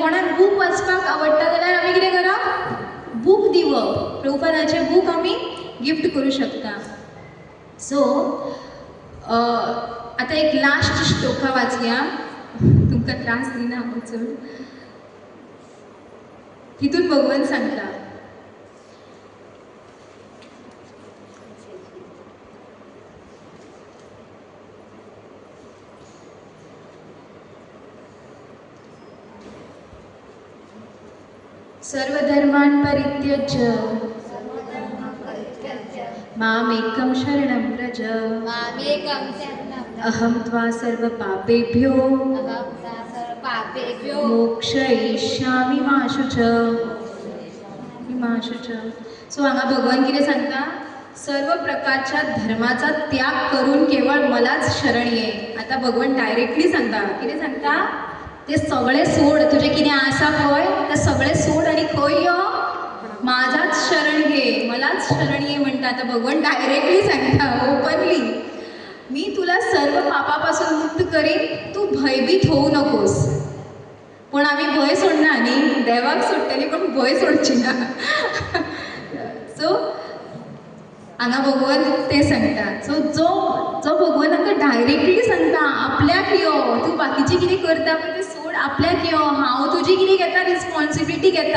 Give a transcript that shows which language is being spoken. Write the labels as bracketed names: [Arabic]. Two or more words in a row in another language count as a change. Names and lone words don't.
[Konkani] कोणाक बूक वाचपाक आवडटा जाल्यार आमी कितें करप, बूक दिवप. प्रभुपादाचें बूक आमी गिफ्ट करूं शकता. सो आतां एक लास्ट श्लोका वाचया, तुमकां त्रास दिना हांव चड. तितून भगवंत सांगता, [Sanskrit] सर्वधर्मान् परित्यज्य मामेकं शरणं व्रज, मामेकं शरणं अहं त्वा सर्वपापेभ्यो पापेभ्यो मोक्षयिष्यामि मा शुच. [Konkani] सो हांगा भगवान कितें सांगता, [Marathi] सर्व प्रकारच्या धर्माचा त्याग करून केवळ मलाच शरण ये. [Konkani] आता भगवान डायरेक्टली सांगता, कितें सांगता, ते सगळें सोड, तुजें कितें आसा पळय तें सगळें सोड आनी खंय यो, [Marathi] माझाच शरण घे, मलाच शरण ये म्हणटा. [Konkani] आता भगवान डायरेक्टली सांगता, ओपनली, [Marathi] मी तुला सर्व पापापासून मुक्त करीन, तू भयभीत होऊ नकोस. [Konkani] पण आमी भंय सोडना न्ही, देवाक सोडटली पण भंय सोडची ना. सो हांगा भगवान तें सांगता. सो जो भगवान आमकां डायरेक्टली सांगता, आपल्याक यो, तूं बाकीचें कितें करता पळय तें सोड, आपल्याक यो, हांव तुजी कितें घेता रिस्पॉन्सिबिलिटी घेता.